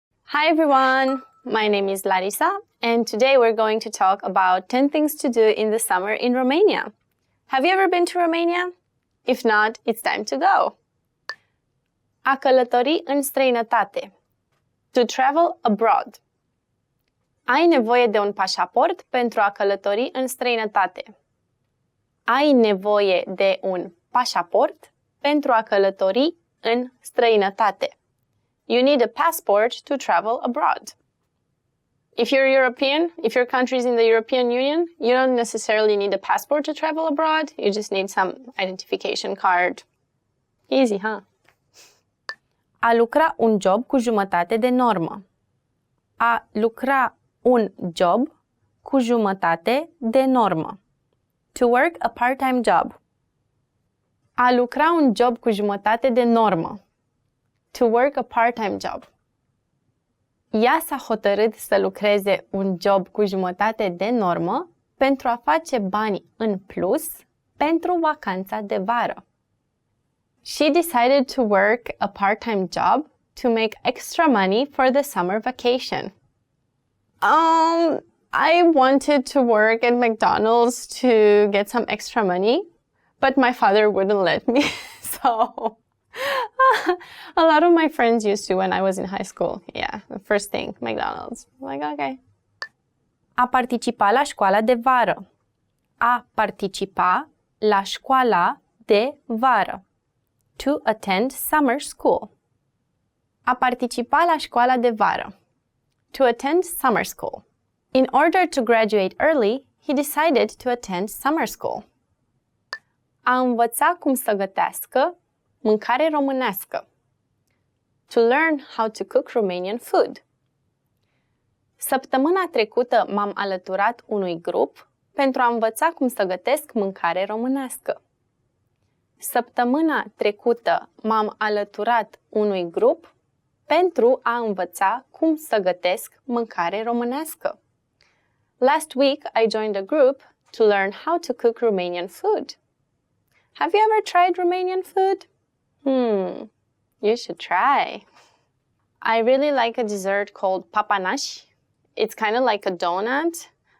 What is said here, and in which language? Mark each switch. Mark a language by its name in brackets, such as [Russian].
[English] Hi everyone, my name is Larisa, and today we're going to talk about 10 things to do in the summer in Romania. Have you ever been to Romania? If not, it's time to go. [Romanian] A călători în străinătate. [English] To travel abroad. [Romanian] Ai nevoie de un pașaport pentru a călători în străinătate. Ai nevoie de un pașaport pentru a călători în străinătate. [English] You need a passport to travel abroad. If you're European, if your country is in the European Union, you don't necessarily need a passport to travel abroad. You just need some identification card. Easy, huh? [Romanian] A lucra un job cu jumătate de normă. A lucra un job cu jumătate de normă. [English] To work a part-time job. [Romanian] A lucra un job cu jumătate de normă. [English] To work a part-time job. [Romanian] Ea s-a hotărât să lucreze un job cu jumătate de normă pentru a face bani în plus pentru vacanța de vară. [English] She decided to work a part-time job to make extra money for the summer vacation. I wanted to work at McDonald's to get some extra money, but my father wouldn't let me, so a lot of my friends used to when I was in high school. Yeah, the first thing, McDonald's. I'm like, okay. A participa la școala de vară. [Romanian] A participa la școala de vară. [English] To attend summer school. [Romanian] A participa la școala de vară. [English] To attend summer school. In order to graduate early, he decided to attend summer school. [Romanian] A învăța cum să gătească mâncare românească. [English] To learn how to cook Romanian food. [Romanian] Săptămâna trecută m-am alăturat unui grup pentru a învăța cum să gătesc mâncare românească. Săptămâna trecută m-am alăturat unui grup pentru a învăța cum să gătesc mâncare românească. [English] Last week I joined a group to learn how to cook Romanian food. Have you ever tried Romanian food? You should try. I really like a dessert called papanaș. It's kind of like a donut.